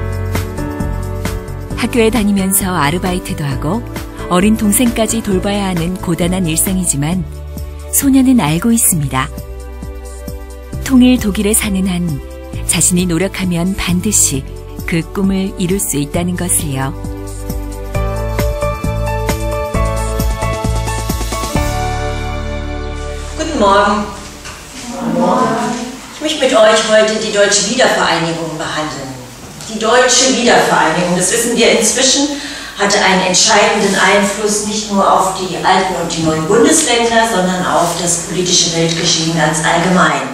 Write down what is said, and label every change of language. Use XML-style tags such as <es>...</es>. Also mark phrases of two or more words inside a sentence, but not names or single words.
<ko>학교에 다니면서 아르바이트도 하고 어린 동생까지 돌봐야 하는 고단한 일상이지만 소녀는 알고 있습니다. 통일 독일에 사는 한 자신이 노력하면 반드시 그 꿈을 이룰 수 있다는 것을요.</ko> <de>Guten Morgen. Guten Morgen. Ich möchte mit euch heute die Deutsche Wiedervereinigung behandeln. Die Deutsche Wiedervereinigung, das wissen wir inzwischen, hatte einen entscheidenden Einfluss nicht nur auf die alten und die neuen Bundesländer, sondern auf das politische Weltgeschehen ganz allgemein.</de>